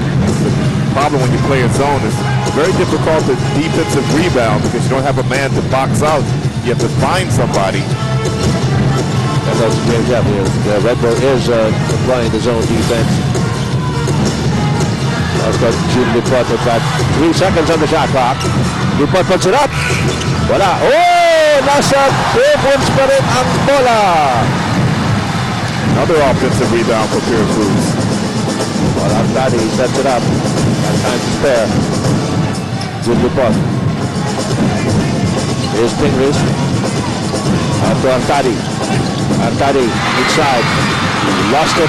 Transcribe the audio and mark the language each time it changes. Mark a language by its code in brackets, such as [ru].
[en] The problem when you play a zone is Very difficult defensive rebound because you don't have a man to box out. You have to find somebody. And that's James Yap here. The Red Bull is applying the zone defense. That's got Jude Dupont with that 3 seconds on the shot clock. Dupont puts it up. [tl] Wala. [en] Oh! [tl] Nasa Purefoods pa rin ang bola. [en] Another offensive rebound for Purefoods. Well, Artadi sets it up. And time to spare. Jude Dupont. Here's Pingris. Out to Artadi. Artadi inside. Lost it.